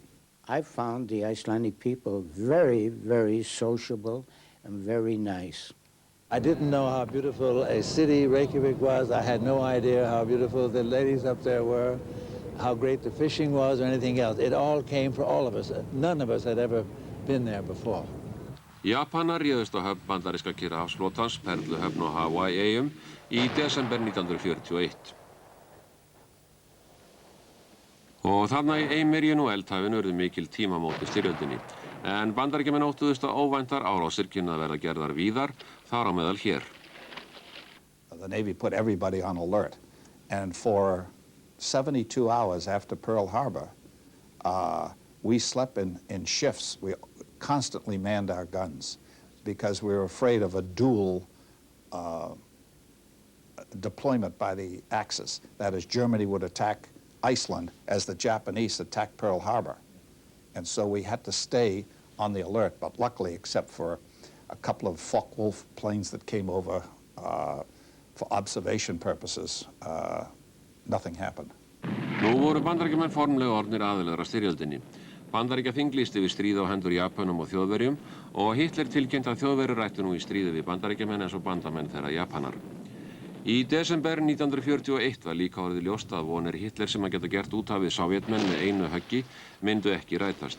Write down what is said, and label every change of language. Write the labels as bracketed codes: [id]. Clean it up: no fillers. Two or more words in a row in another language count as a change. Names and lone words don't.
[en] I found the Icelandic people very, very sociable and very nice. I didn't know how beautiful a city Reykjavik was. I had no idea how beautiful the ladies up there were, how great the fishing was, or anything else. It all came for all of us. None of us had ever been there before. [is] Japanar réðust á höfn bandaríska Kyrrahafsflotans, Perluhöfn og Hawaii-eyjum í desember 1941. Og þarna í Eyjamörgin og Eldhafinu urðu mikil tímamót í styrjöldinni. En Bandaríkjamenn óttuðust að óvæntar árásir kynnu að verða gerðar víðar, þar á meðal hér. [en] The Navy put everybody on alert, and for 72 hours after Pearl Harbor, we slept in shifts. We constantly manned our guns because we were afraid of a dual deployment by the Axis. That is, Germany would attack Iceland as the Japanese attacked Pearl Harbor. And so we had to stay on the alert, but luckily, except for a couple of Focke-Wulf planes that came over for observation purposes, nothing happened. [is] Nú voru Bandaríkjamenn formlega orðnir aðilar að styrjöldinni. Bandaríkjaþing lýsti við stríð á hendur Japönum og Þjóðverjum og Hitler tilkynnt að Þjóðverjur rættu nú í stríði við Bandaríkjamenn eins og bandamenn þeirra Japanar. Í desember 1941 var líka orðið ljóst að vonir Hitler sem að geta gert út af við Sovjetmenn með einu höggi myndu ekki rætast.